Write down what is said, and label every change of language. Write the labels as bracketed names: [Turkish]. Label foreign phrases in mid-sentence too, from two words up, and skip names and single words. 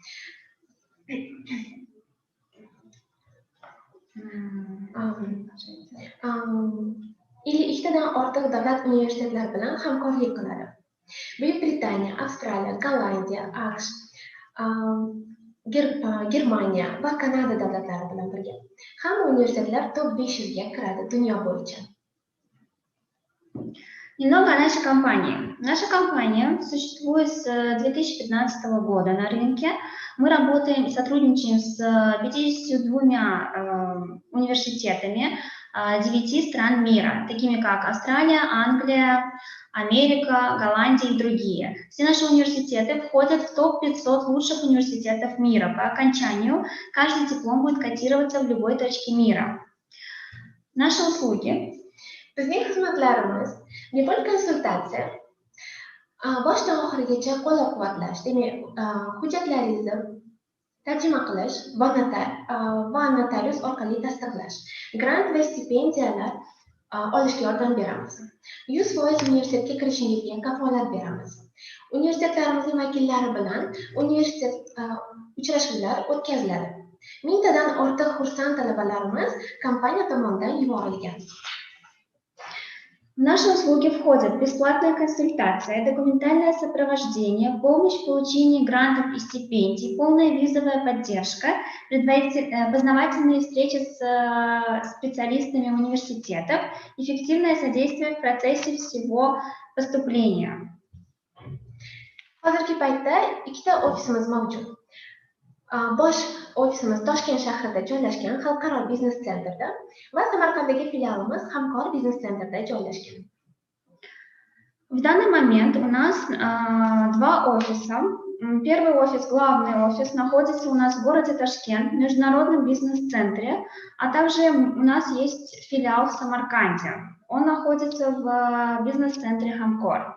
[Uzbek] Ikkitadan ortiq davlat universitetlari bilan hamkorlik qiladi. Buyuk Britaniya, Avstraliya, Gollandiya, AQSh, Germaniya va Kanada davlatlari bilan birga. Hamma universitetlar top 500 ga kiradi dunyo bo'yicha. [Russian] Немного о нашей компании. Наша компания существует с 2015 года на рынке. Мы работаем и сотрудничаем с 52 университетами 9 стран мира, такими как Австралия, Англия, Америка, Голландия и другие. Все наши университеты входят в топ-500 лучших университетов мира. По окончанию каждый диплом будет котироваться в любой точке мира. Наши услуги. [Uzbek] Bizning xizmatlarimiz bepul konsultatsiya, boshdan oxirigacha qo'llab-quvvatlash, demak, hujjatlaringizni tarjima qilish va notarius orqali tasdiqlash, grant va stipendiyalar olishga yordam beramiz. 100% universitetga kirishingizga kafolat beramiz. Universitetlarimizning vakillari bilan universitet uchrashuvlar o'tkaziladi. 1000 tadan ortiq xursand talabalarimiz kompaniya tomonidan yuborilgan. [Russian] В наши услуги входят бесплатная консультация, документальное сопровождение, помощь в получении грантов и стипендий, полная визовая поддержка, познавательные встречи с специалистами университетов, эффективное содействие в процессе всего поступления. [Uzbek] Hozirgi paytda ikkita ofisimiz mavjud. Bosh ofisimiz Toshkent shahrida joylashgan Xalqaro biznes centrda va Samarqanddagi filialimiz Hamkor biznes centrda joylashgan. [Russian] В данный момент у нас два офиса. Первый офис, главный офис, находится у нас в городе Ташкент, в международном бизнес-центре, а также у нас есть филиал в Самарканде. Он находится в бизнес-центре Хамкор.